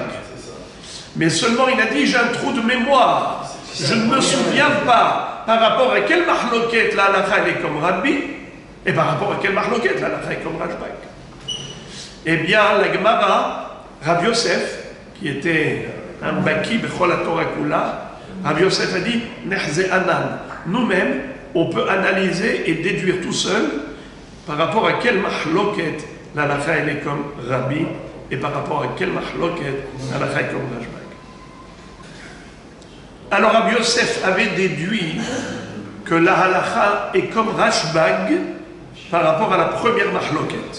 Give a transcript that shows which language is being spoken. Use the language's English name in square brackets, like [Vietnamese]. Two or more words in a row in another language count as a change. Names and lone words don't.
[French] Mais seulement il a dit, j'ai un trou de mémoire. Je ne me souviens pas par rapport à quelle mahloket la halakha est comme Rabbi. Et par rapport à quel mahloket la halakha est comme Rashbag? Eh bien, la Gemara, Rav Yosef, qui était un [Hebrew] בקי בכל התורה כולה, [French] Rav Yosef a dit, [Hebrew] נחזי אנן. [French] Nous-mêmes, on peut analyser et déduire tout seul par rapport à quel mahloket la halakha elle est comme Rabbi et par rapport à quel mahloket la halakha est comme Rashbag. Alors Rav Yosef avait déduit que la halakha est comme Rashbag par rapport à la première mahloket.